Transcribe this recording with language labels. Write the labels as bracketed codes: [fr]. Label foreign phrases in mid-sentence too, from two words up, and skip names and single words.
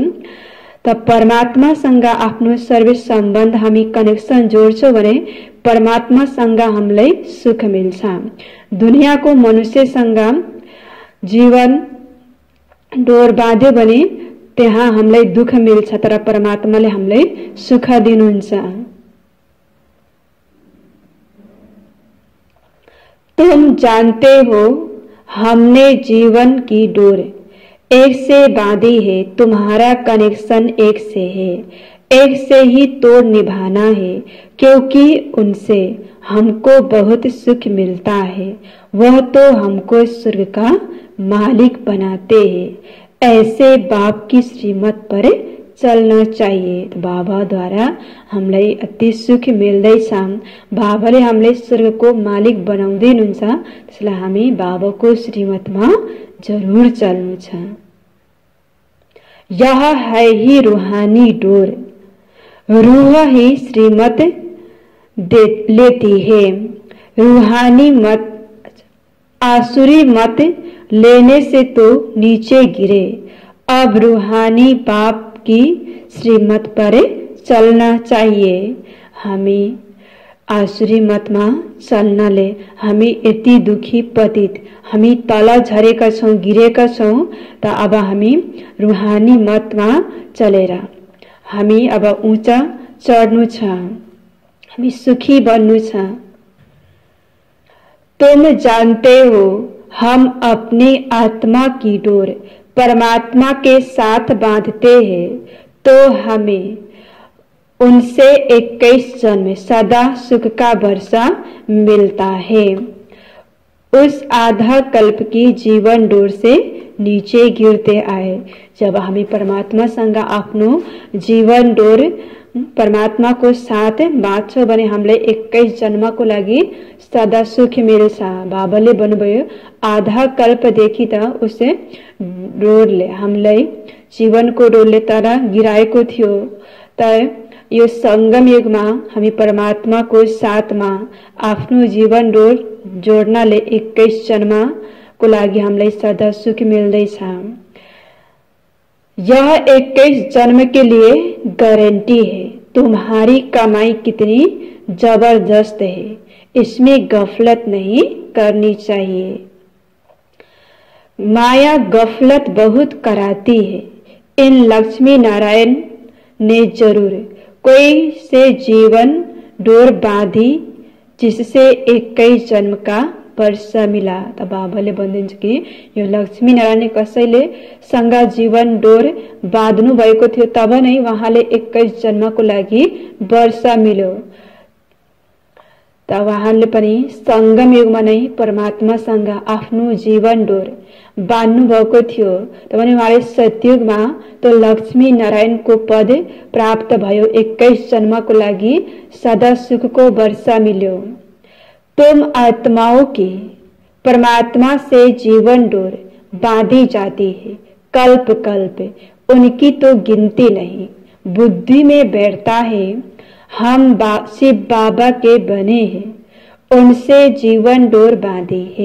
[ne] त परमात्मासँग आफ्नो सर्विस सम्बन्ध हामी कनेक्सन जोड्छौँ भने परमात्मासँग हामीलाई सुख मिल्छ। दुनियाँको मनुष्यसँग जीवन डोर बाँध्यो भने त्यहाँ हामीलाई दुख मिल्छ, तर परमात्माले हामीलाई सुख दिनुहुन्छ। [hi] तुम जानते हो हमने जीवन की डोर एक से बांधी है, तुम्हारा कनेक्शन एक से है, एक से ही तोड़ निभाना है, क्योंकि उनसे हमको बहुत सुख मिलता है, वह तो हमको स्वर्ग का मालिक बनाते हैं। ऐसे बाप की श्रीमत पर चल्न चाहिए। [ne] बाबा द्वारा हामीलाई अति सुख मिल्दैछ, बाबाले हामीलाई स्वर्गको मालिक बनाउँदै हुनुहुन्छ, त्यसलाई हामी बाबाको श्रीमतमा जरूर चल्नु छ। [hi] यह है ही रूहानी डोर, रूह ही श्रीमत लेती है। रूहानी मत, आसुरी मत लेने से तो नीचे गिरे। अब रूहानी बाप की श्रीमत पर चलना चाहिए। [ne] हामी आसुरी मतमा चल्नाले हामी यति दुखी पतित, हामी तल झरेका छौँ, गिरेका छौँ। त अब हामी रूहानी मतमा चलेर हामी अब उँचा चढ्नु छ, हामी सुखी बन्नु छ। [hi] तुम जानते हो हम अपनी आत्मा की डोर परमात्मा के साथ बांधते हैं तो हमें उनसे 21 जन्म सदा सुख का वर्षा मिलता है। उस आधा कल्प की जीवन डोर से नीचे गिरते आए। [ne] जब हामी परमात्मासँग आफ्नो जीवन डोर परमात्माको साथ बाँच्छौं भने हामीलाई 21 जन्मको लागि सदा सुख मिल्छ। बाबाले भन्नुभयो आधा कल्पदेखि त उसले डोरले हामीलाई जीवनको डोरले तर गिराएको थियो, त यो संगम युगमा हामी परमात्माको साथमा आफ्नो जीवन डोर जोड्नाले 21 जन्मको लागि हामीलाई सदा सुख मिल्दैछ। [hi] यह 21 जन्म के लिए गारंटी है। तुम्हारी कमाई कितनी जबरदस्त है, इसमें गफलत नहीं करनी चाहिए। माया गफलत बहुत कराती है। इन लक्ष्मी नारायण ने जरूर कोई से जीवन डोर बांधी जिससे 21 जन्म का वर्षा मिला। [ne] त बाबाले भन्नुहुन्छ कि यो लक्ष्मी नारायणले कसैले सँग जीवन डोर बाँध्नु भएको थियो, तब नै उहाँले 21 जन्मको लागि वर्षा मिल्यो। त उहाँले पनि संगम युगमा नै परमात्मासँग आफ्नो जीवन डोर बाँध्नु भएको थियो। त भने उहाँले सतयुगमा तो लक्ष्मी नारायणको पद प्राप्त भयो। 21 जन्मको लागि सदा सुखको वर्षा मिल्यो। [hi] तुम आत्माओं की परमात्मा से जीवन डोर बांधी जाती है कल्प कल्प, उनकी तो गिनती नहीं। बुद्धि में बैठता है हम शिव बाबा के बने हैं, उनसे जीवन डोर बांधी है।